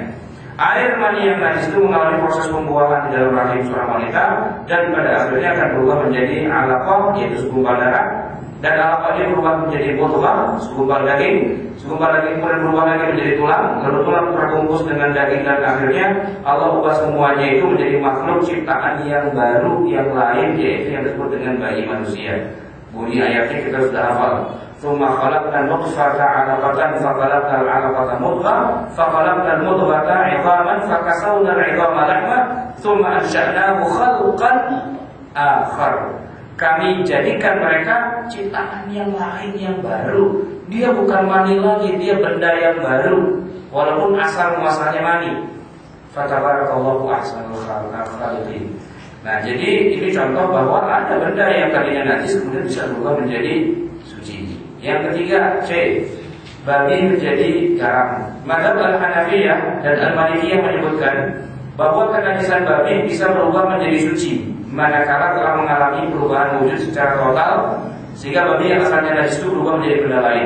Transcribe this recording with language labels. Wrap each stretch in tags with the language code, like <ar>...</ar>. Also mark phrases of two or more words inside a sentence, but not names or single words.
<id>Air mani yang najis itu mengalami proses pembuahan di dalam rahim seorang wanita, dan pada akhirnya akan berubah menjadi alaqah, yaitu segumpal darah, dan alaqah ini berubah menjadi mudghah, segumpal daging kemudian berubah lagi menjadi tulang, lalu tulang terbungkus dengan daging, dan akhirnya Allah ubah semuanya itu menjadi makhluk ciptaan yang baru, yang lain, yaitu yang disebut dengan bayi manusia. Bunyi ayatnya kita sudah hafal.</id> <ar>ثم خلقنا النطفة علقة فخلقنا العلقة مضغة فخلقنا المضغة عظاما فكسونا العظام لحما ثم أنشأناه خلقا آخر.</ar> <id>Kami jadikan mereka ciptaan yang lain yang baru. Dia bukan mani lagi, dia benda yang baru walaupun asal muasalnya mani.</id> <ar>فتبارك الله أحسن الخالقين.</ar> <id>Nah, jadi ini contoh bahwa ada benda yang tadinya najis kemudian bisa berubah menjadi suci. Yang ketiga, C, babi menjadi garam. Madzhab Al-Hanafiyah dan Al-Malikiyah menyebutkan bahwa kenajisan babi bisa berubah menjadi suci manakala telah mengalami perubahan wujud secara total sehingga babi yang asalnya najis itu berubah menjadi benda lain.</id>